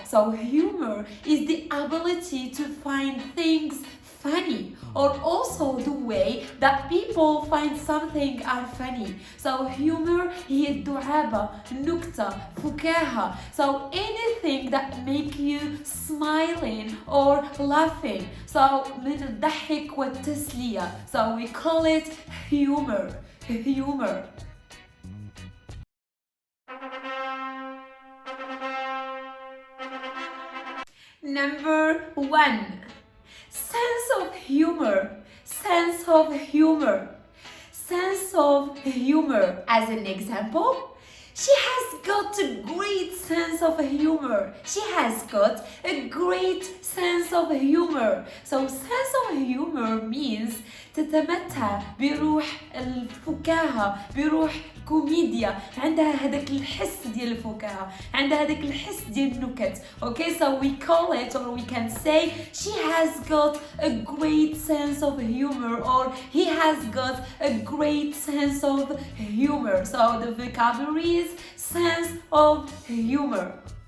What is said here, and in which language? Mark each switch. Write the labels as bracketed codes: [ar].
[en] So humor is the ability to find things funny, or also the way that people find something are funny. So humor [ar] هي الدعابة, نكتة, فكاهة. [en] So anything that make you smiling or laughing. [ar] So من الضحك والتسلية. [en] So we call it humor. Humor. Number 1. Sense of humor. Sense of humor. Sense of humor. As an example, she has got a great sense of humor. She has got a great sense of humor. So sense of humor means [ar] تتمتع بروح الفكاهة, بروح كوميديا, عندها هذاك الحس ديال الفكاهة, عندها هذاك الحس ديال النكت. [en] Okay, so we call it, or we can say, she has got a great sense of humor, or he has got a great sense of humor. So the vocabulary is sense of humor.